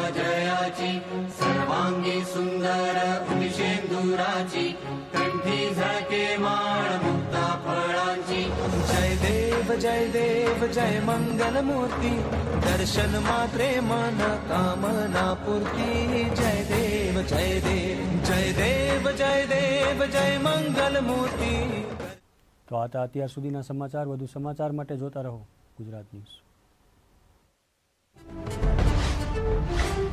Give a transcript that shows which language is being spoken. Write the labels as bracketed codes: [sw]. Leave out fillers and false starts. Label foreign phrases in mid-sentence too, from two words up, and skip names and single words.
[mr] जयाची सर्वांगी सुंदर उदिशेंदुराची कंठी झळके माळ मुक्ता फळांची जय देव जय मंगल मूर्ती दर्शन मात्रे मन कामना पूर्ती जय देव जय देव जय देव जय देव जय मंगल मूर्ती. [gu] તો આ હતા અત્યાર સુધીના સમાચાર. વધુ સમાચાર માટે જોતા રહો ગુજરાત ન્યૂઝ.